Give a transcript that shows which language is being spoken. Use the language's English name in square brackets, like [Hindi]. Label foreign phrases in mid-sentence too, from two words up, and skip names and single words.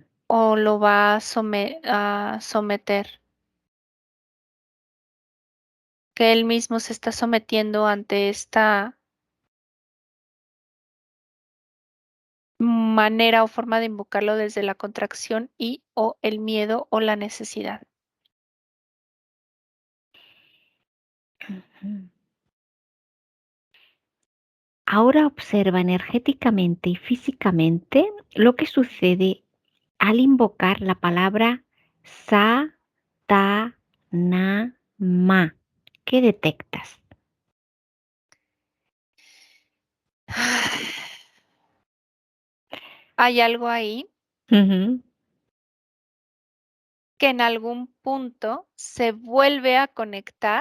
[Spanish] o lo va a someter, que él mismo se está sometiendo ante esta manera o forma de invocarlo desde la contracción y o el miedo o la necesidad. ujú. Ahora observa energéticamente y físicamente lo que sucede al invocar la palabra sa, ta, na, ma. ¿Qué detectas? Hay algo ahí Ujú, que en algún punto se vuelve a conectar,